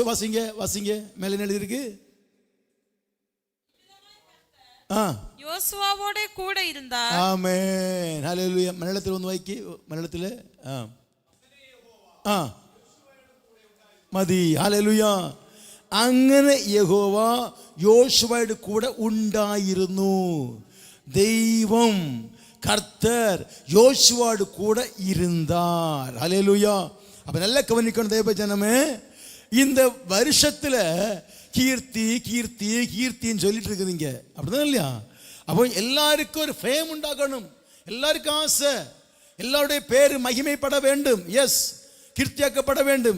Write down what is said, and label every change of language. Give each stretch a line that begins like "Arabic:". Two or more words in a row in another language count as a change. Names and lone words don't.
Tamil: வாசிங்க வாசிங்க. மேல என்ன எழுதி இருக்கு? யோசுவாவோட கூட இருந்தார். ஆமென். ஹல்லேலூயா. மலையாளத்தில் வந்து வாய்க்கு. மலையாளத்தில் மதி. ஹல்லேலூயா.
Malayalam: അങ്ങനെ യഹോവ യോശുവയുടെ കൂടെ ഉണ്ടായിരുന്നു.
Tamil: ദൈവം கர்த்தர் யோசுவாடு கூட இருந்தார். ஹல்லேலூயா. அப்ப நல்லா கவனிக்கணும் தேவ ஜனமே, இந்த வருஷத்துல கீர்த்தி கீர்த்தி கீர்த்தின்னு சொல்லிட்டு இருக்குதுங்க, அப்படிதான் இல்லையா? அப்போ எல்லாருக்கும் ஒரு ஃபேம் உண்டாகணும், எல்லாருக்கும் ஆசை, எல்லாருடைய பேர் மகிமைப்பட வேண்டும், எஸ், கீர்த்தியாக்கப்பட வேண்டும்.